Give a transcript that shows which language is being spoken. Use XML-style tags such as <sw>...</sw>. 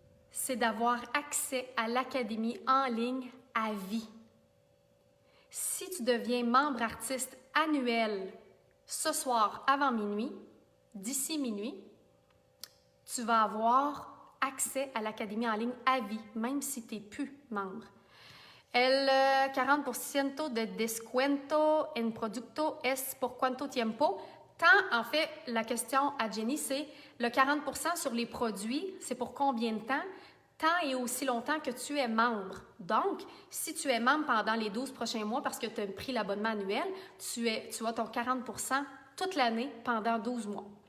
<fr>C'est d'avoir accès à l'académie en ligne à vie. Si tu deviens membre artiste annuel ce soir avant minuit, d'ici minuit, tu vas avoir accès à l'académie en ligne à vie, même si tu n'es plus membre.</fr> <es>El 40% de descuento en producto es por cuánto tiempo?</es> <fr>En fait, la question à Jenny, c'est le 40% sur les produits, c'est pour combien de temps? Tant et aussi longtemps que tu es membre. Donc, si tu es membre pendant les 12 prochains mois parce que tu as pris l'abonnement annuel, tu as ton 40% toute l'année pendant 12 mois.</fr>